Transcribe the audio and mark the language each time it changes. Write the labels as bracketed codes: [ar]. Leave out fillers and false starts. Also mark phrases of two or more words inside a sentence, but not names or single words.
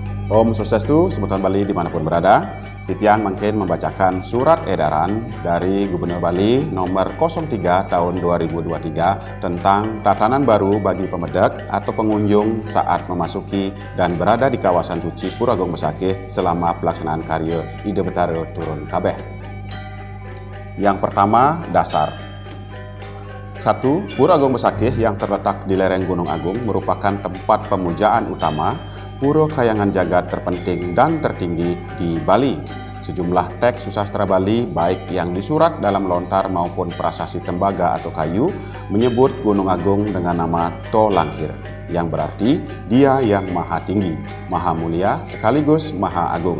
[ban] Om Swastiastu, [id] Sebutan Bali dimanapun berada. Titiang mungkin membacakan surat edaran dari Gubernur Bali nomor 03 tahun 2023 tentang tatanan baru bagi pemedek atau pengunjung saat memasuki dan berada di kawasan suci Pura Agung Besakih selama pelaksanaan karya Ida Betara Turun Kabeh. Yang pertama, dasar. 1. Pura Agung Besakih yang terletak di lereng Gunung Agung merupakan tempat pemujaan utama Pura Kahyangan Jagat terpenting dan tertinggi di Bali. Sejumlah teks susastra Bali, baik yang disurat dalam lontar maupun prasasti tembaga atau kayu, menyebut Gunung Agung dengan nama To Langkir, yang berarti Dia yang Maha Tinggi, Maha Mulia, sekaligus Maha Agung.